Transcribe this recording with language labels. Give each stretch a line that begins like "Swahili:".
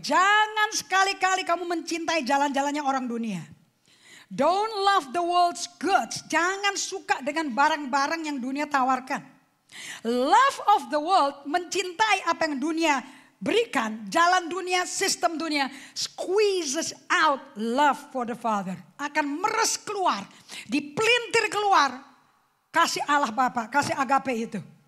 Indonesian: Jangan sekali-kali kamu mencintai jalan-jalannya orang dunia.
English: Don't love the world's goods.
Indonesian: Jangan suka dengan barang-barang yang dunia tawarkan.
English: Love of the world,
Indonesian: mencintai apa yang dunia berikan. Jalan dunia, sistem dunia,
English: squeezes out love for the Father.
Indonesian: Akan meres keluar, dipelintir keluar. Kasih Allah Bapa, kasih agape itu.